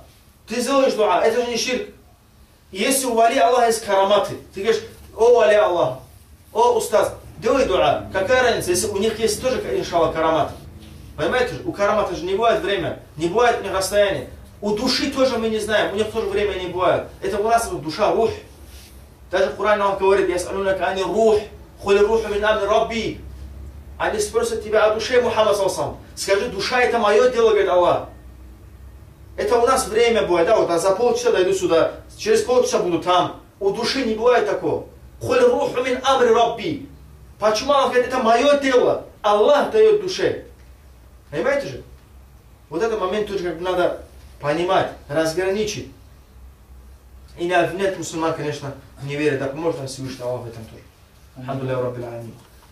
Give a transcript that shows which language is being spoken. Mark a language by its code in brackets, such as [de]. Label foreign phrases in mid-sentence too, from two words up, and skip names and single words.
[ru] Ты сделаешь дуа, это же не ширк. И если у [ar] ولي الله [ru] есть караматы, ты говоришь, о [ar] ولي الله, [ru] о устаз, делай дуа. Какая разница, если у них есть тоже, иншаллах, карамат? Понимаете же, у карамата же не бывает время, не бывает у них расстояние. У души тоже мы не знаем, у них тоже время не бывает. Это у нас душа, рух. Даже в Коране он говорит, [ar] يسألونك عن الروح قل الروح من أمر ربي. [ru] Они спросят тебя о душе, Мухаммад саллаллаху. Скажи, душа это мое дело, говорит Аллах. Это у нас время бывает, да, вот за полчаса дойду сюда, через полчаса буду там. У души не бывает такого. [ar] قل الروح من أمر ربي. [ru] Почему Аллах говорит, это мое дело, Аллах дает душе. Понимаете же? Вот этот момент тоже как бы надо понимать, разграничить. И не обвинять мусульман, конечно, в неверии, да поможет нам Всевышний Аллах в этом тоже. [ar] الحمد لله رب العالمين.